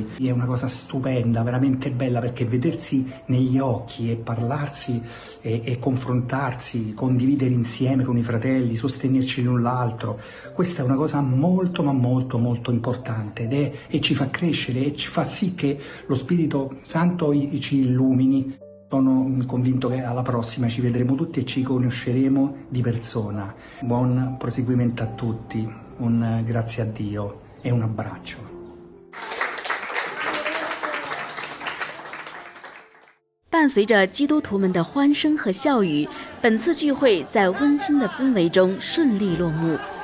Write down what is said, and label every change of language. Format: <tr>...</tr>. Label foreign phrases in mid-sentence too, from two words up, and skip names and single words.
<it>È una cosa stupenda, veramente bella, perché vedersi negli occhi e parlarsi e confrontarsi, condividere insieme con i fratelli, sostenerci l'un l'altro, questa è una cosa molto ma molto molto importante e ci fa crescere e ci fa sì che lo Spirito Santo ci illumini. Sono convinto che alla prossima ci vedremo tutti e ci conosceremo di persona. Buon proseguimento a tutti, un grazie a Dio e un abbraccio.</it> <zh>伴随着基督徒们的欢声和笑语，本次聚会在温馨的氛围中顺利落幕。</zh>